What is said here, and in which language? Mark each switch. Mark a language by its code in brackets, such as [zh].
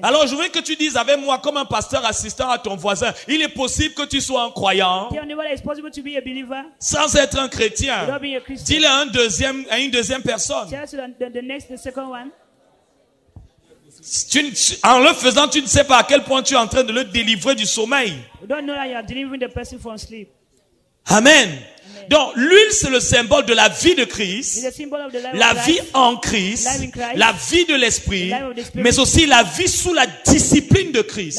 [fr] Alors je veux que tu dises avec moi comme un pasteur assistant à ton voisin, il est possible que tu sois un croyant [en] Tell me whether it's possible to be a believer [fr] sans être un chrétien. [en] without being a Christian. [fr] Dis-le à une deuxième personne. [en] Tell us the second one. [fr] En le faisant, tu ne sais pas à quel point tu es en train de le délivrer du sommeil. [en] You don't know that you are delivering the person from sleep. [fr] Amen. Donc, l'huile, c'est le symbole de la vie de Christ, [en] It's a symbol of the life [fr] la [en] of [fr] vie [en] Christ. [fr] en Christ, [en] Life in Christ. [fr] la vie de l'esprit, [en] Life of the Spirit. [fr] mais aussi la vie sous la discipline de Christ.